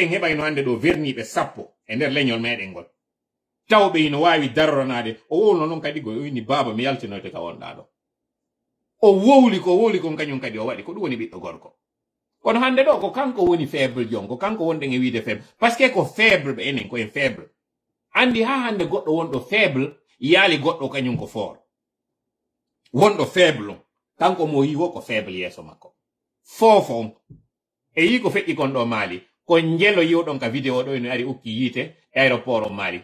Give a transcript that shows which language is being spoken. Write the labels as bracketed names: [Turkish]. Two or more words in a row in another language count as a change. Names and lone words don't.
[Fula] en heɓayno hande ɗo verniɓe 10 e nder leñol meɗen ngol tawɓe ino wawi daroranade o wowno noon kadi go wini baba mi yaltinoyte ka wonɗa ɗo o wowli kon kañum kadi o waɗi ko ɗum woni ɓiɗɗo gorko kono hande ɗo ko kanko woni faible jon ko kanko wonɗen e wiide faible [French] par ce que [Fula] ko faible ɓe enen ko en faible andi ha hande goɗɗo wonɗo faible yaali goɗɗo kañum ko fort wonɗo faible on kanko mo yi wo ko faible yeeso makko fofo on e yi ko feƴƴi kon ɗo maali ko njelo yiwɗon ka vidéo ɗo ene ari ukki yiite e aéroport o maali